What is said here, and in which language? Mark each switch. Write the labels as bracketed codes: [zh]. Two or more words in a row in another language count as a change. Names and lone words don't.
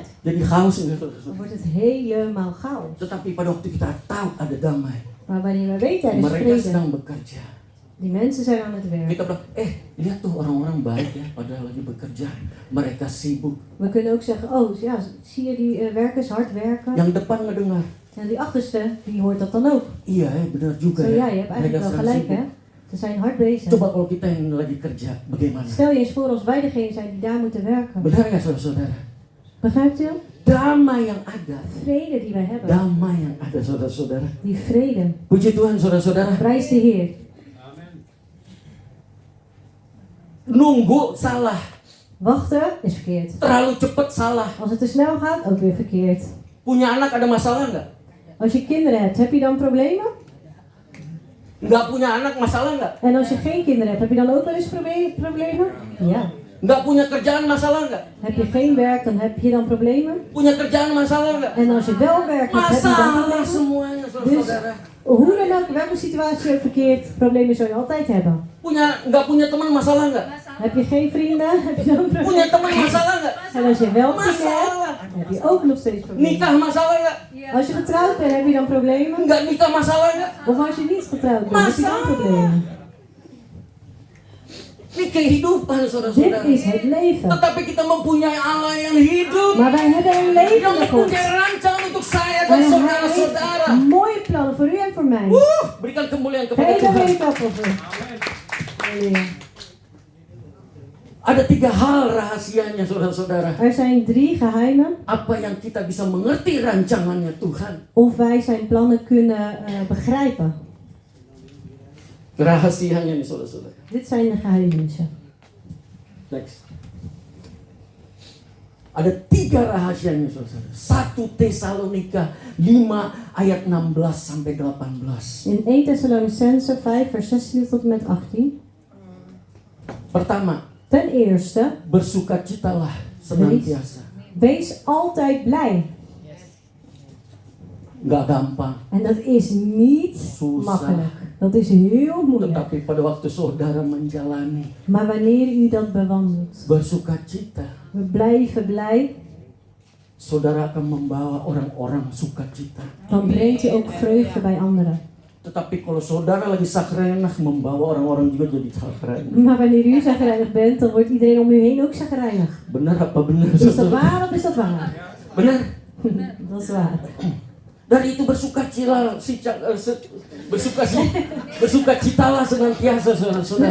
[id] Jadi chaos ini. [nl] Dan wordt het helemaal chaos. [id] Tetapi pada waktu kita tahu ada damai, [nl] Maar wanneer we weten er is [id] mereka [nl] vrede, [id] sedang bekerja. [nl] die mensen zijn aan het werk. [id] Kita bilang, lihat tuh orang-orang baik ya, padahal lagi bekerja. Mereka sibuk. [nl] We kunnen ook zeggen, oh ja, zie je die werkers hard werken? [id] Yang depan ngedengar. [nl] En die achterste, die hoort dat dan ook. [id] Iya ya, benar juga [nl] Zo [id] ya. [nl] ja, je hebt eigenlijk wel [id] sedang [nl] gelijk [id] sibuk. [nl] hè. Ze zijn hard bezig. [id] Coba kalau kita yang lagi kerja, bagaimana? [nl] Stel je eens voor als wij degene zijn die daar moeten werken. [id] Benar nggak saudara-saudara? [nl] Begrijpt u? [id] Damai yang ada. [nl] Vrede die wij hebben. [id] Damai yang ada saudara-saudara. [nl] Die vrede. [id] Puji Tuhan saudara-saudara. [nl] Prijs de Heer. [id] Nunggu salah. [nl] Wachten is verkeerd. [id] Terlalu cepat salah. [nl] Als het te snel gaat, ook weer verkeerd. [id] Punya anak ada masalah nggak? [nl] Als je kinderen hebt, heb je dan problemen? [id] Nggak punya anak masalah nggak? [nl] En als je geen kinderen hebt, heb je dan ook wel eens problemen? Ja. [id] Nggak punya kerjaan masalah nggak? [nl] Heb je geen werk, dan heb je dan problemen. [id] Punya kerjaan masalah nggak? [nl] En als je wel werk hebt, heb je dan [id] Masalah [nl] problemen. [id] semuanya saudara-saudara. [nl] Hoe dan ook, welke situatie ook verkeerd, problemen zul je altijd hebben. [id] Nggak punya teman masalah nggak? [nl] Heb je geen vrienden, heb je dan [id] Punya [nl] problemen. [id] teman masalah nggak? [nl] En als je wel vrienden hebt, [id] Masalah. [nl] heb je ook nog steeds problemen. [id] Nikah masalah nggak? [nl] Als je getrouwd bent, heb je dan problemen. [id] Nggak nikah masalah nggak? [nl] Of als je niet getrouwd bent, heb je dan problemen. [id] Ini kehidupan [nl] Dit [id] saudara-saudara. [nl] is het leven. [id] Tetapi kita mempunyai Allah yang hidup, [nl] Maar wij hebben een [id] yang [nl] levende God. [id] mempunyai rancangan untuk saya dan [nl] En hij [id] saudara-saudara. [nl] heeft mooie plannen voor u en voor mij. [id] Berikan kemuliaan kepada [nl] Hele [id] Tuhan. [nl] week op of Halleluja. [id] Ada 3 hal rahasianya saudara-saudara. [nl] Er zijn 3 geheimen. [id] Apa yang kita bisa mengerti rancangannya Tuhan. [nl] Of wij zijn plannen kunnen begrijpen. [id] Rahasianya nih saudara-saudara. Dit zijn de geheimenissen. Next. Ada 3 rahasianya saudara-saudara. 1 Tesalonika 5 ayat 16 sampai 18. [nl] In 1 Thessalonicense 5 vers 16 tot en met 18. [id] Pertama, [nl] Ten eerste, [id] bersukacitalah senantiasa. [nl] wees altijd blij. [id] Nggak gampang, [nl] En dat is niet [id] Susah. [nl] makkelijk. Dat is heel moeilijk. [id] tetapi pada waktu saudara menjalani [nl] Maar wanneer u dat bewandelt, [id] bersukacita, [nl] we blijven blij, [id] saudara akan membawa orang-orang sukacita. [nl] dan brengt u ook vreugde bij anderen. [id] Tetapi kalau saudara lagi sakrenah, membawa orang-orang juga jadi sakrenah. [nl] Maar wanneer u zagrijnig bent, dan wordt iedereen om u heen ook zagrijnig. [id] Benar apa benar? [nl] Is dat [id] saudara? [nl] waar of is dat waar? [id] Benar. [nl] Dat is waar. [id] Dari itu bersukacitalah senantiasa saudara-saudara.